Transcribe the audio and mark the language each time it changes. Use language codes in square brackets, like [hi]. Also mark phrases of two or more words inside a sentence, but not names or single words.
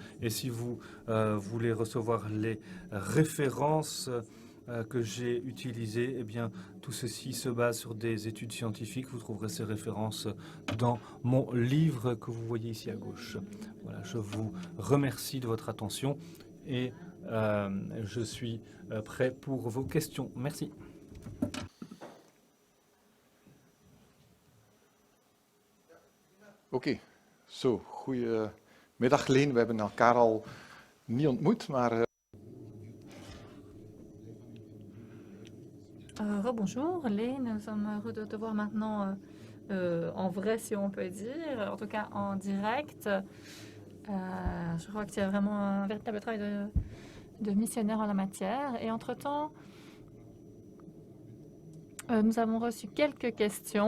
[fr] Et si vous voulez recevoir les références que j'ai utilisées, eh bien, tout ceci se base sur des études scientifiques. Vous trouverez ces références dans mon livre que vous voyez ici à gauche. Voilà, je vous remercie de votre attention et je suis prêt pour vos questions. Merci. [nl] Oké, zo, goedemiddag Leen. We hebben elkaar al niet ontmoet, maar [fr] Bonjour, Lé, nous sommes heureux de te voir maintenant en vrai, si on peut dire, en tout cas en direct. Je crois que tu as vraiment un véritable travail de missionnaire en la matière. Et entre-temps, nous avons reçu quelques questions.